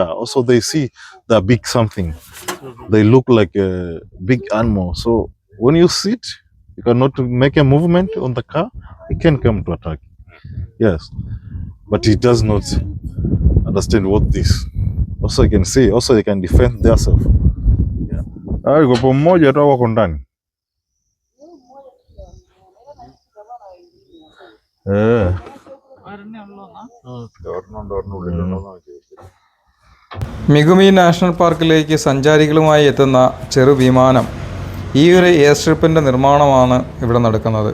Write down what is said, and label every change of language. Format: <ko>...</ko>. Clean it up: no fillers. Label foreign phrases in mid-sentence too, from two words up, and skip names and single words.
<en>Also, they see the big something. They look like a big animal. So when you sit, you cannot make a movement on the car. It can come to attack. Yes, but it does not understand what this. Also, you can see. Also, they can defend themselves.</en> <sw>Yeah. Go pamoja tu wako ndani.</sw> <ml>മിഗുമി നാഷണൽ പാർക്കിലേക്ക് സഞ്ചാരികളുമായി എത്തുന്ന ചെറു വിമാനം, ഈ ഒരു എയർ സ്ട്രിപ്പിൻ്റെ നിർമ്മാണമാണ് ഇവിടെ നടക്കുന്നത്.</ml>